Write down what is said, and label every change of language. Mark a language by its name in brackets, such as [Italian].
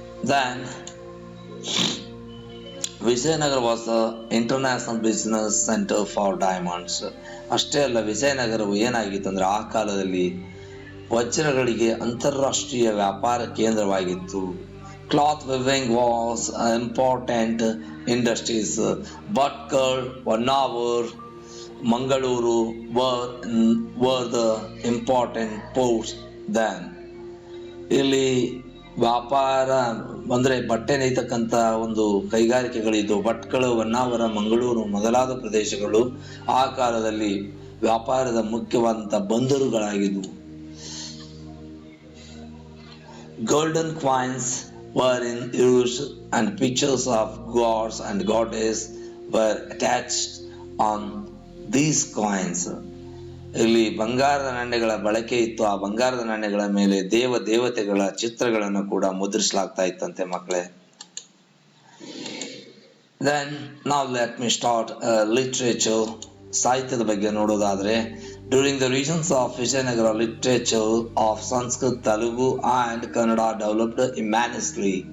[English] Then Vijayanagara was the international business centre for diamonds. [Kannada] ಅಷ್ಟೇ ಅಲ್ಲ, ವಿಜಯನಗರವು ಏನಾಗಿತ್ತು ಅಂದ್ರೆ ಆ ಕಾಲದಲ್ಲಿ ವಜ್ರಗಳಿಗೆ ಅಂತಾರಾಷ್ಟ್ರೀಯ ವ್ಯಾಪಾರ ಕೇಂದ್ರವಾಗಿತ್ತು. [English] Cloth weaving was important industries. Bhatkal, Honnavar, Mangaluru were the important ports then. [Kannada] ಇಲ್ಲಿ ವ್ಯಾಪಾರ ಅಂದ್ರೆ ಬಟ್ಟೆ ನೇಯ್ತಕ್ಕಂತ ಒಂದು ಕೈಗಾರಿಕೆಗಳಿದ್ದು ಭಟ್ಕಳ, ಹೊನ್ನಾವರ, ಮಂಗಳೂರು ಮೊದಲಾದ ಪ್ರದೇಶಗಳು ಆ ಕಾಲದಲ್ಲಿ ವ್ಯಾಪಾರದ ಮುಖ್ಯವಾದಂತಹ ಬಂದರುಗಳಾಗಿದ್ವು. [English] Golden coins were in use and pictures of gods and goddess were attached on these coins. [Kannada] ಇಲ್ಲಿ ಬಂಗಾರದ ನಾಣ್ಯಗಳ ಬಳಕೆ ಇತ್ತು. ಆ ಬಂಗಾರದ ನಾಣ್ಯಗಳ ಮೇಲೆ ದೇವತೆಗಳ ಚಿತ್ರಗಳನ್ನು ಕೂಡ ಮುದ್ರಿಸಲಾಗ್ತಾ ಇತ್ತಂತೆ ಮಕ್ಕಳೇ. [English] Then now let me start literature. [Kannada] ಸಾಹಿತ್ಯದ ಬಗ್ಗೆ ನೋಡೋದಾದ್ರೆ [English] During the regions of Vijayanagara literature of Sanskrit, Telugu and Kannada developed immensely.